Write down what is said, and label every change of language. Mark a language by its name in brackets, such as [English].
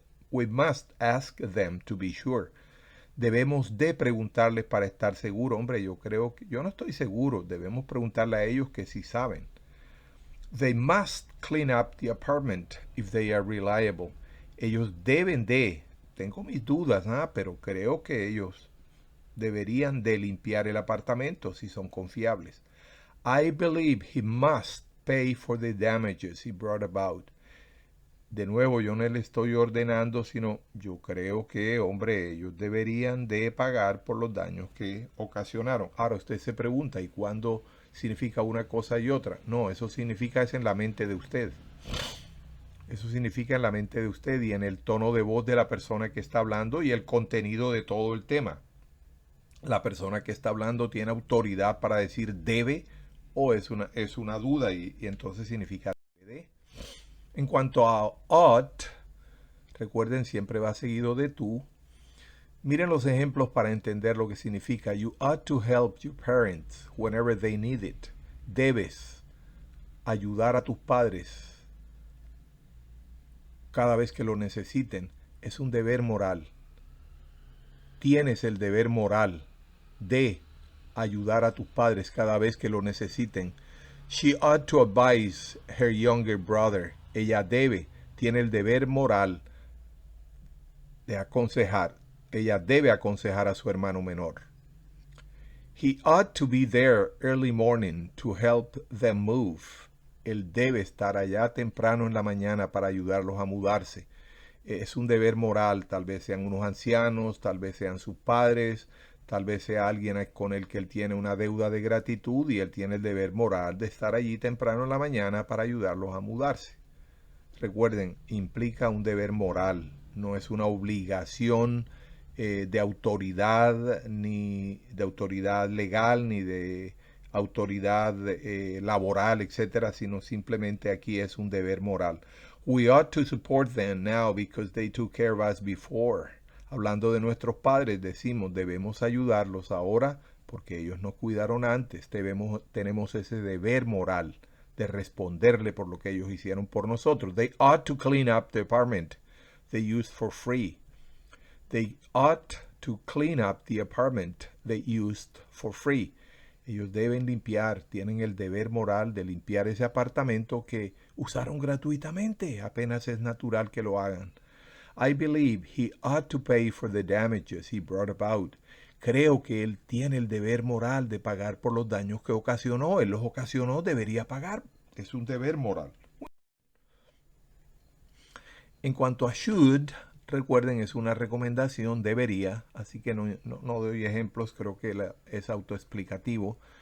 [English] We must ask them to be sure. [Spanish] Debemos de preguntarles para estar seguros. Hombre, yo no estoy seguro. Debemos preguntarle a ellos que sí saben. [English] They must clean up the apartment if they are reliable. [Spanish] Ellos deben de, tengo mis dudas, pero creo que ellos deberían de limpiar el apartamento si son confiables. [English] I believe he must pay for the damages he brought about. [Spanish] De nuevo, yo no le estoy ordenando, sino yo creo que, hombre, ellos deberían de pagar por los daños que ocasionaron. Ahora usted se pregunta, ¿y cuándo significa una cosa y otra? No, eso significa es en la mente de usted. Eso significa en la mente de usted y en el tono de voz de la persona que está hablando y el contenido de todo el tema. La persona que está hablando tiene autoridad para decir debe o es una duda y entonces significa debe. En cuanto a ought, recuerden, siempre va seguido de tú. Miren los ejemplos para entender lo que significa. [English] You ought to help your parents whenever they need it. [Spanish] Debes ayudar a tus padres cada vez que lo necesiten. Es un deber moral. Tienes el deber moral de ayudar a tus padres cada vez que lo necesiten. [English] She ought to advise her younger brother. [Spanish] Ella tiene el deber moral de aconsejar. Ella debe aconsejar a su hermano menor. [English] He ought to be there early morning to help them move. [Spanish] Él debe estar allá temprano en la mañana para ayudarlos a mudarse. Es un deber moral, tal vez sean unos ancianos, tal vez sean sus padres, tal vez sea alguien con el que él tiene una deuda de gratitud y él tiene el deber moral de estar allí temprano en la mañana para ayudarlos a mudarse. Recuerden, implica un deber moral, no es una obligación de autoridad, ni de autoridad legal, ni de autoridad laboral, etcétera, sino simplemente aquí es un deber moral. [English] We ought to support them now because they took care of us before. [Spanish] Hablando de nuestros padres, decimos, debemos ayudarlos ahora porque ellos nos cuidaron antes. Tenemos ese deber moral de responderle por lo que ellos hicieron por nosotros. [English] They ought to clean up the apartment they used for free. They ought to clean up the apartment they used for free. [Spanish] Ellos deben limpiar, tienen el deber moral de limpiar ese apartamento que usaron gratuitamente. Apenas es natural que lo hagan. [English] I believe he ought to pay for the damages he brought about. [Spanish] Creo que él tiene el deber moral de pagar por los daños que ocasionó. Él los ocasionó, debería pagar. Es un deber moral. En cuanto a should, recuerden, es una recomendación, debería, así que no doy ejemplos, creo que es autoexplicativo.